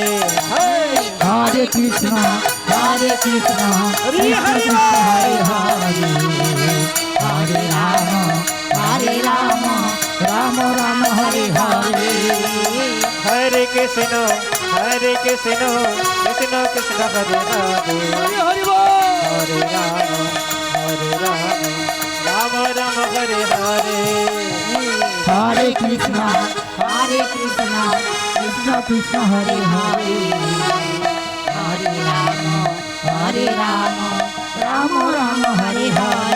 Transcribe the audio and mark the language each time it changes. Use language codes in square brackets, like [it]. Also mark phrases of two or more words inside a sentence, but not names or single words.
[bn] হরে কৃষ্ণ কৃষ্ণ কৃষ্ণ কৃষ্ণ হরে হরে হরে রাম রাম রাম হরে হরে Hare Krishna হরে কৃষ্ণ কৃষ্ণ কৃষ্ণ হরে হরে হরি বল হরে রাম রাম রাম হরে হরে হরে কৃষ্ণ কৃষ্ণ কৃষ্ণ হরে হরে হরে রাম রাম রাম হরে হরে